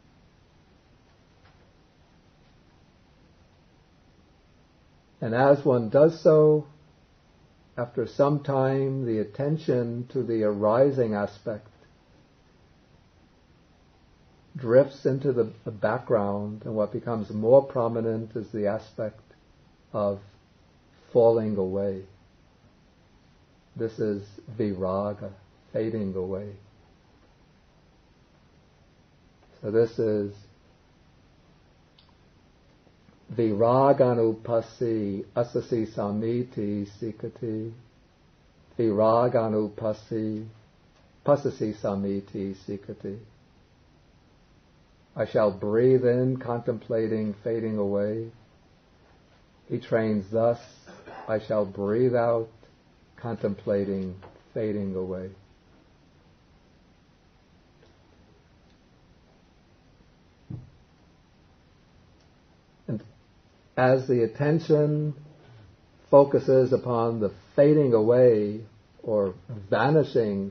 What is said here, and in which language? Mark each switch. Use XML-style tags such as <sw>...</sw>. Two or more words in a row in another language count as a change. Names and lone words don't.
<en>And as one does so, after some time, the attention to the arising aspect drifts into the background, and what becomes more prominent is the aspect of falling away. This is viraga, fading away.</en> <pi>So this is viraganupassi asasi samiti sikati, viraganupassi pasasi samiti sikati.</pi> <en>I shall breathe in, contemplating fading away. He trains thus, I shall breathe out, contemplating fading away. And as the attention focuses upon the fading away or vanishing</en>